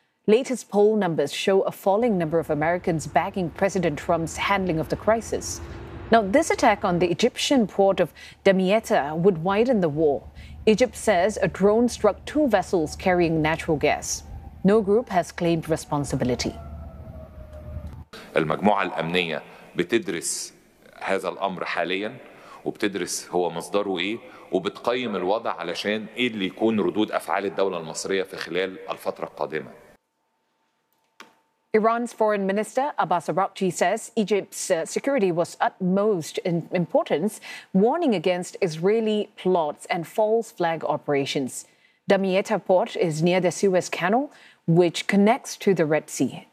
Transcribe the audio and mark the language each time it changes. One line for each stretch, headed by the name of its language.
English: Latest poll numbers show a falling number of Americans backing President Trump's handling of the crisis. Now, this attack on the Egyptian port of Damietta would widen the war. Egypt says a drone struck two vessels carrying natural gas. No group has claimed responsibility.
Arabic: المجموعة الأمنية بتدرس هذا الأمر حالياً وبتدرس هو مصدره إيه وبتقيم الوضع علشان إيه اللي يكون ردود أفعال الدولة المصرية في خلال الفترة القادمة.
English: Iran's foreign minister Abbas Araghchi says Egypt's security was utmost in importance, warning against Israeli plots and false flag operations. Damietta port is near the Suez Canal, which connects to the Red Sea.